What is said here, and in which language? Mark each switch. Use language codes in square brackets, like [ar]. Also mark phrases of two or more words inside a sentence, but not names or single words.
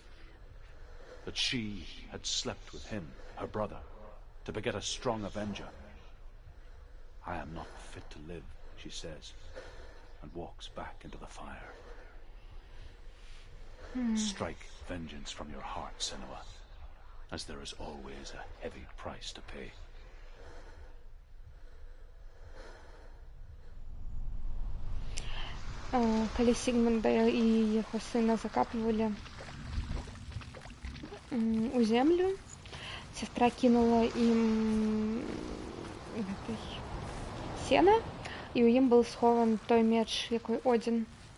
[en] That she had slept with him, her brother, to beget a strong avenger. I am not fit to live, she says, and walks back into the fire. Strike vengeance from your heart, Senua, as there is always a heavy price to pay. [be] Калі Сігмунда і яго сына закапывалі у землю, сестра кінула ім сена, і ў ім был схован той меч, якой Один.